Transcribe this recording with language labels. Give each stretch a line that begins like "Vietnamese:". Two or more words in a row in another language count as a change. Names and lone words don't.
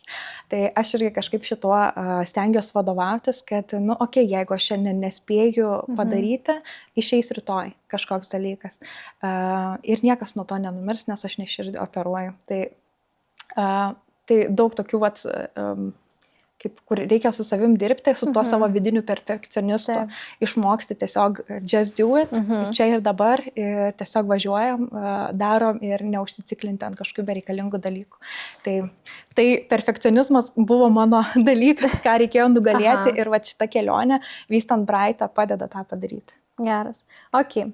Lithuanian: Tai aš irgi kažkaip šituo stengiuosi vadovautis, kad, jeigu aš šiandien nespėju padaryti, išeis rytoj kažkoks dalykas. Ir niekas nuo to nenumirs, nes aš ne širdį operuoju. Tai daug tokių kur reikia su savim dirbti, su tuo savo vidiniu perfekcionistu, išmoksti tiesiog
English: just do it,
Lithuanian: čia ir dabar, ir tiesiog važiuojam, darom ir neužsiciklinti ant kažkokių bereikalingų dalykų. Tai perfekcionizmas buvo mano dalykas, ką reikėjo nugalėti ir va šita kelionė, vystant Braitą, padeda tą padaryti. Geras. Ok.